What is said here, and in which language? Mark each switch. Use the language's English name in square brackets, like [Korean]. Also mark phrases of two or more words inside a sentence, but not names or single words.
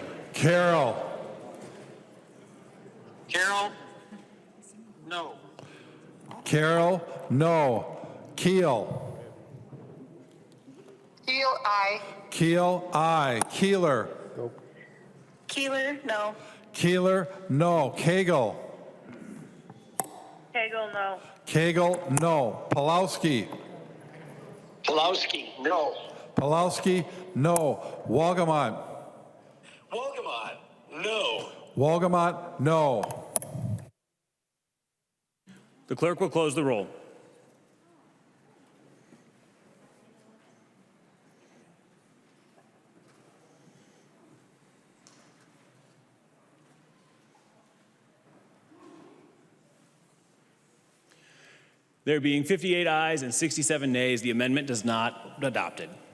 [English] Carroll. Carroll? No. Carroll, no. Keel. Keel, aye. Keel, aye. Keeler. Keeler, no. Keeler, no. Cagle. Hagel, no. Cagle, no. Pulowski. Pulowski? No. Pulowski, no. Walgamot. Wolgamott? No. Walgamot, no. The clerk will close the roll. There being 58 ayes and 67 nays, the amendment does not adopted.